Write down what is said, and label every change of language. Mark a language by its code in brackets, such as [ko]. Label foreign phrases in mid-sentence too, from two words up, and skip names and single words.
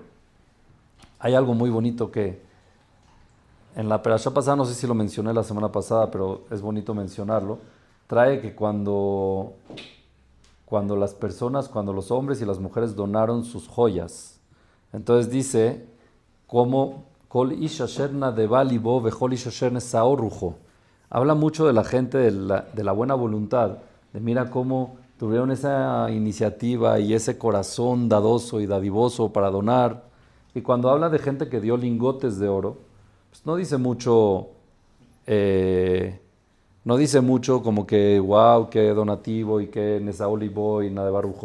[es] Hay algo muy bonito que en la perashá pasada, no sé si lo mencioné la semana pasada, pero es bonito mencionarlo. Trae que cuando las personas, cuando los hombres y las mujeres donaron sus joyas, entonces dice, como [he] כל איש אשר נדבה לבו וכל איש אשר נשאו רוחו. [es] Habla mucho de la gente de la buena voluntad, de mira cómo tuvieron esa iniciativa y ese corazón dadoso y dadivoso para donar. Y cuando habla de gente que dio lingotes de oro, pues no dice mucho como que wow, qué donativo y qué nesaolibo y nada de barujo.